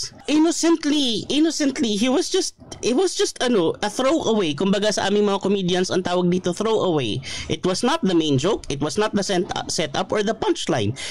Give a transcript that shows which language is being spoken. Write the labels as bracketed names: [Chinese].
[English] Innocently, it was just a throwaway. [Filipino] Kumbaga sa aming mga comedians ang tawag dito throwaway. [English] It was not the main joke, it was not the setup or the punchline.